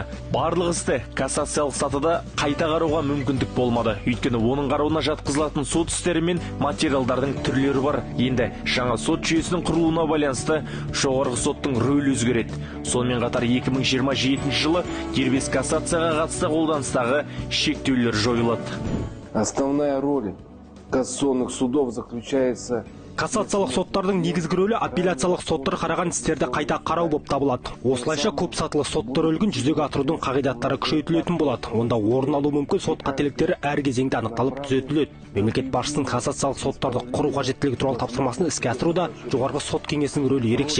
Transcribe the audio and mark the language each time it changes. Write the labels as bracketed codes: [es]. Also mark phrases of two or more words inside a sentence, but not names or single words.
[kk] Барлық істі кассациялық сатыда қайта қарауға мүмкіндік болмады. Өйткені оның қарауына жатқызылатын сот істері мен материалдардың түрлері бар. Енді жаңа сот жүйесінің құрылуына байланысты жоғарғы соттың рөлі өзгереді. Сонымен қатар 2027 жылы дербес кассацияға қатысты қолданыстағы шектеулер жойылады. [ru] Основная роль кассационных судов заключается [kk] Кассациялық соттардың негізгі рөлі апелляциялық соттар қараған істерді қайта қарау болып табылады. Осылайша көп сатылы соттар рөлін жүзеге асырудың қағидаттары күшейтілетін болады. Онда орын алу мүмкін сот қателіктері әр кезеңде анықталып түзетіледі. Мемлекет басшысының кассациялық соттарды құру қажеттілігі туралы тапсырмасын іске асыруда жоғарғы сот кеңесінің рөлі ерекше.